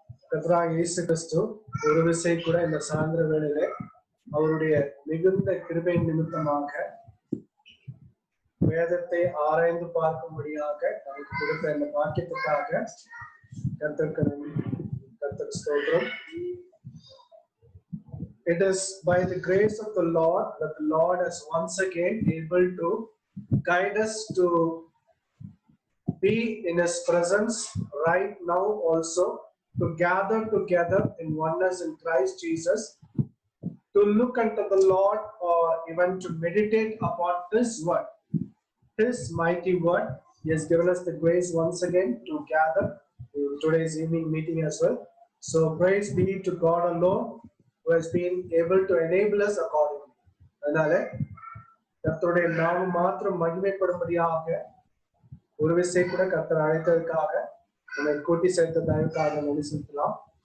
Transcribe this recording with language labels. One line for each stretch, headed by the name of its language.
Tamil: கர்த்தராகிய இயேசு கிறிஸ்து ஒரு விசை கூட இந்த சாயந்திர வேளையிலே அவருடைய மிகுந்த கிருபை நிமித்தமாக வேதத்தை ஆராய்ந்து பார்க்கும்படியாக நமக்கு கொடுத்த இந்த வாக்கியத்துக்காக கர்த்தருக்கு ஸ்தோத்திரம்.
English: It is by the grace of the Lord that the Lord is once again able to guide us to be in His presence right now also, to gather together in oneness in Christ Jesus, to look unto the Lord or even to meditate upon His word, His mighty word. He has given us the grace once again to gather in today's evening meeting as well. So praise be to God alone, who has been able to enable us accordingly.
Tamil: அதனால கர்த்தருடைய நாமம் மாத்திரம் மகிமைப்படும்படியாக ஒரு விசை கூட கர்த்தர் அழைத்ததற்காக நம்மை கூட்டி சேர்த்த தயவுக்காக நன்றி செலுத்தலாம்.